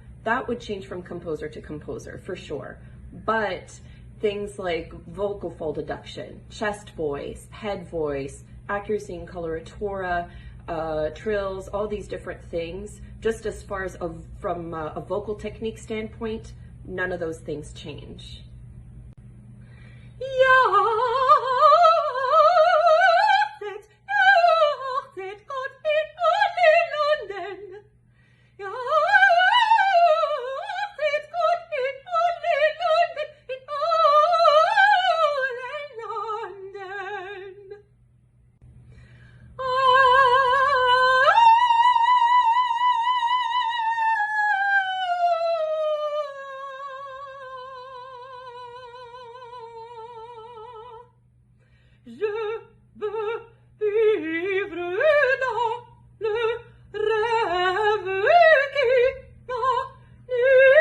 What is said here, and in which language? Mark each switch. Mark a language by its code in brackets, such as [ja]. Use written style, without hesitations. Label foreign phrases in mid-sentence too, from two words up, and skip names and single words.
[en] That would change from composer to composer for sure. But things like vocal fold deduction, chest voice, head voice, accuracy and coloratura, trills, all these different things, just as far as from a vocal technique standpoint, none of those things change. [de] Jauchzet Gott in Landen. Jauchzet Gott in Landen, in Landen. [fr] Je veux vivre dans le rêve qui n'a ni